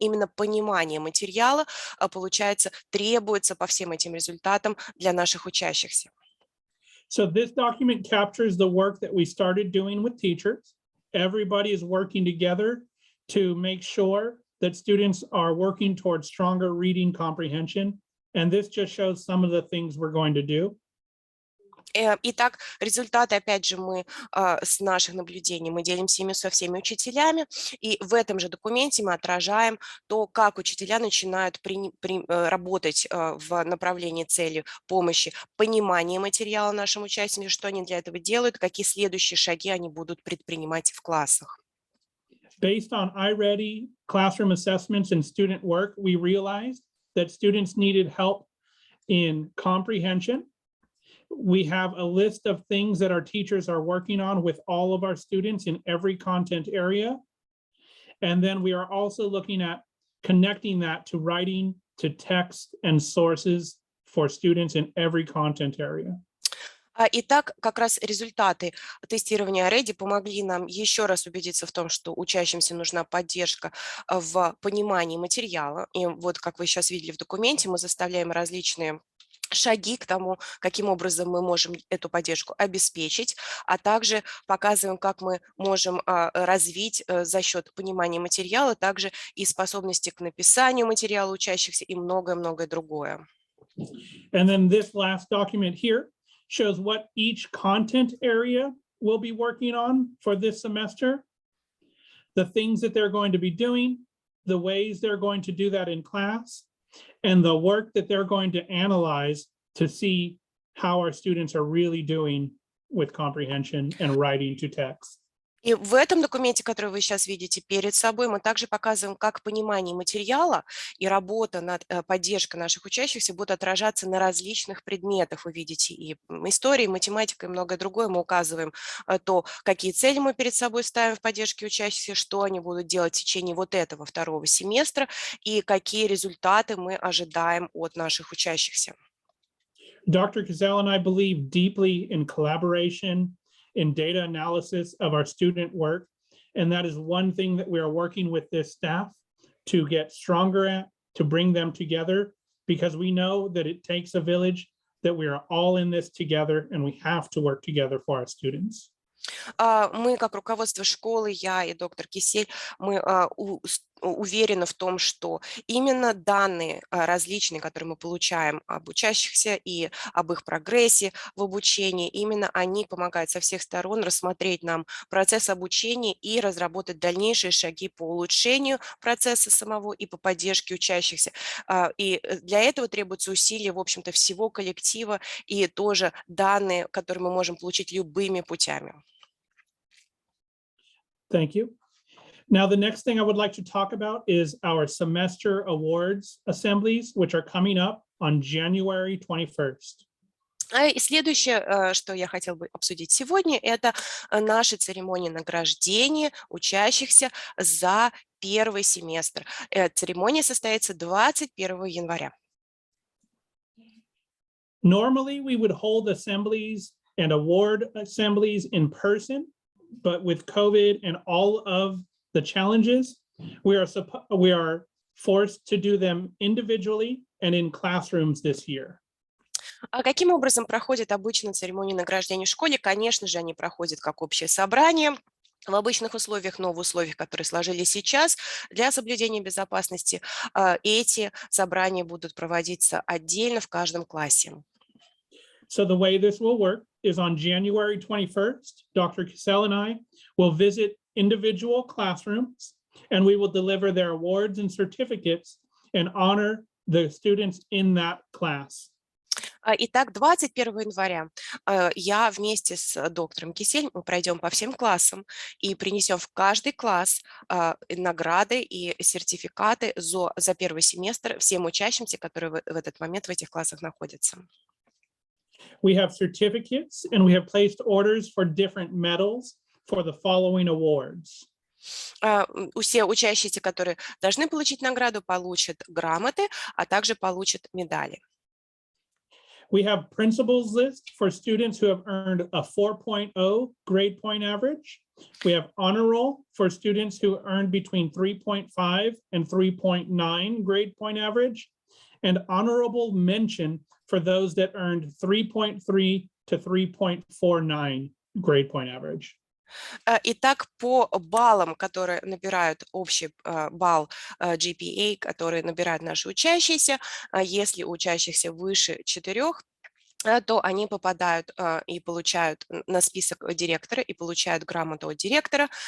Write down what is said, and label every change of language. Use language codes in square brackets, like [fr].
[ru] Именно понимание материала, получается, требуется по всем этим результатам для наших учащихся. [en] So this document captures the work that we started doing with teachers. Everybody is working together to make sure that students are working towards stronger reading comprehension. And this just shows some of the things we're going to do. [ru] Итак, результаты, опять же, мы с наших наблюдений, мы делимся ими со всеми учителями, и в этом же документе мы отражаем то, как учителя начинают работать в направлении цели помощи, понимания материала нашим участникам, что они для этого делают, какие следующие шаги они будут предпринимать в классах. [en] Based on iReady, classroom assessments, and student work, we realized that students needed help in comprehension. We have a list of things that our teachers are working on with all of our students in every content area. And then we are also looking at connecting that to writing, to text, and sources for students in every content area. [ru] Итак, как раз результаты тестирования iReady помогли нам еще раз убедиться в том, что учащимся нужна поддержка в понимании материала. И вот, как вы сейчас видели в документе, мы заставляем различные шаги к тому, каким образом мы можем эту поддержку обеспечить, а также показываем, как мы можем развить за счет понимания материала также и способности к написанию материала учащихся и многое-многое другое. [en] And then this last document here shows what each content area will be working on for this semester, the things that they're going to be doing, the ways they're going to do that in class, and the work that they're going to analyze to see how our students are really doing with comprehension and writing to text. [ru] И в этом документе, который вы сейчас видите перед собой, мы также показываем, как понимание материала и работа над поддержкой наших учащихся будут отражаться на различных предметах. Вы видите и истории, и математика, и многое другое. Мы указываем то, какие цели мы перед собой ставим в поддержке учащихся, что они будут делать в течение вот этого второго семестра и какие результаты мы ожидаем от наших учащихся. [en] Dr. Gazelle and I believe deeply in collaboration, in data analysis of our student work. And that is one thing that we are working with this staff to get stronger at, to bring them together, because we know that it takes a village, that we are all in this together and we have to work together for our students. [ru] Мы, как руководство школы, я и доктор Кисель, мы уверены в том, что именно данные различные, которые мы получаем об учащихся и об их прогрессе в обучении, именно они помогают со всех сторон рассмотреть нам процесс обучения и разработать дальнейшие шаги по улучшению процесса самого и по поддержке учащихся. И для этого требуются усилия, в общем-то, всего коллектива и тоже данные, которые мы можем получить любыми путями. [en] Thank you. Now, the next thing I would like to talk about is our semester awards assemblies, which are coming up on January 21st. [ru] И следующее, что я хотела бы обсудить сегодня, это наши церемонии награждения учащихся за первый семестр. Церемония состоится 21 января. [en] Normally, we would hold assemblies and award assemblies in person, but with COVID and all of the challenges, we are forced to do them individually and in classrooms this year. [ru] А каким образом проходит обычно церемония награждения в школе? Конечно же, они проходят как общее собрание в обычных условиях, но в условиях, которые сложились сейчас, для соблюдения безопасности, эти собрания будут проводиться отдельно в каждом классе. [en] So the way this will work is on January 21st, Dr. Cassell and I will visit individual classrooms and we will deliver their awards and certificates and honor the students in that class. [ru] Итак, 21 января я вместе с доктором Кисель, мы пройдем по всем классам и принесем в каждый класс награды и сертификаты за первый семестр всем учащимся, которые в этот момент в этих классах находятся. [en] We have certificates and we have placed orders for different medals for the following awards. [ru] Все учащиеся, которые должны получить награду, получат грамоты, а также получат медали. [en] We have principals list for students who have earned a 4.0 grade point average. We have honor roll for students who earned between 3.5 and 3.9 grade point average, and honorable mention for those that earned 3.3 to 3.49 grade point average. [ru] Итак, по баллам, которые набирают общий балл GPA, которые набирают наши учащиеся, если у учащихся выше 4, то они попадают и получают на список директора и получают грамоту от директора.